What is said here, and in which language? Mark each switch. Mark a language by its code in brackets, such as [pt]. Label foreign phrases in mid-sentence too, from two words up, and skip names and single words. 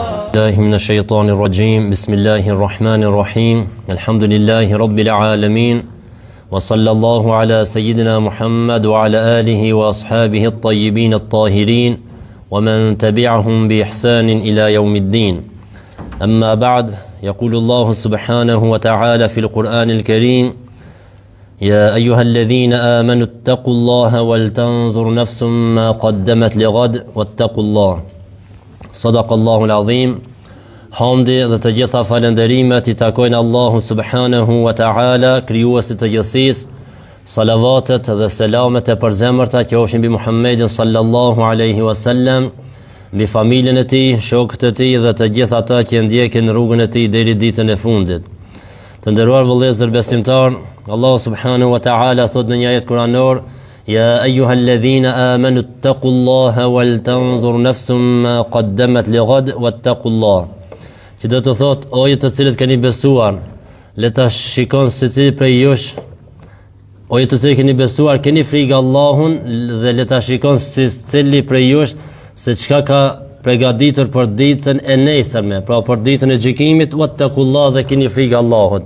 [ar] الله من الشيطان الرجيم بسم الله الرحمن الرحيم الحمد لله رب العالمين وصلى الله على سيدنا محمد وعلى آله وأصحابه الطيبين الطاهرين ومن تبعهم بإحسان إلى يوم الدين أما بعد يقول الله سبحانه وتعالى في القرآن الكريم يا أيها الذين آمنوا اتقوا الله ولتنظر نفس ما قدمت لغد واتقوا الله صدق الله العظيم. [sq] Hamdi dhe të gjitha falenderimet i takojnë Allahu [ar] سبحانه وتعالى, [sq] krijuesit të gjithësisë. Salavatet dhe selamet e përzemërta qofshin mbi Muhammedin [ar] صلى الله عليه وسلم, [sq] mbi familjen e tij, shokët e tij dhe të gjithë ata që ndjekin rrugën e tij deri ditën e fundit. Të nderuar vëllezër besimtar, Allahu [ar] سبحانه وتعالى [sq] thot në një ajet kuranor: [ar] يا أيها الذين آمنوا اتقوا الله ولتنظر نفس ما قدمت لغد واتقوا الله. [sq] Që do të thot, o ju të cilët keni besuar, le ta shikon secili prej jush, o ju të cilët keni besuar, keni frikë Allahun dhe le ta shikon secili prej jush se çka ka përgatitur për ditën e nesërme, pra për ditën e gjykimit, wattaqullah, dhe keni frikë Allahut.